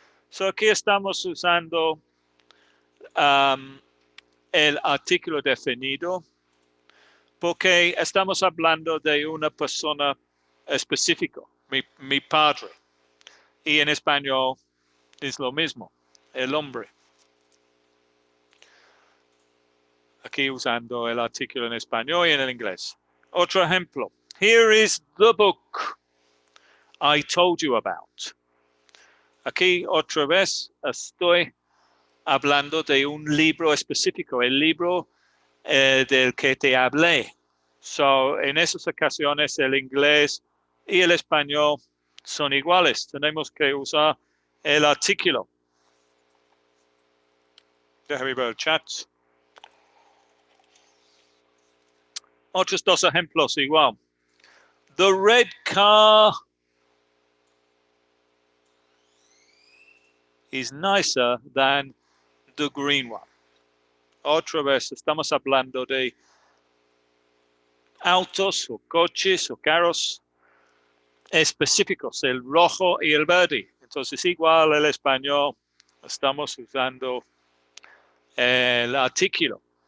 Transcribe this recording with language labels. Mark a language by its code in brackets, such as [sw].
[es] So aquí estamos usando el artículo definido porque estamos hablando de una persona específica, mi padre. Y en español es lo mismo. el hombre. Aquí usando el artículo en español y en el inglés. Otro ejemplo. [en] Here is the book I told you about. [es] Aquí otra vez estoy hablando de un libro específico, el libro del que te hablé. So, en esas ocasiones el inglés y el español son iguales. Tenemos que usar el artículo. Déjame ver el chat. Otros dos ejemplos igual. [en] The red car is nicer than the green one. [es] Otra vez estamos hablando de autos o coches o carros específicos, el rojo y el verde. Entonces, igual el español, estamos usando el artículo.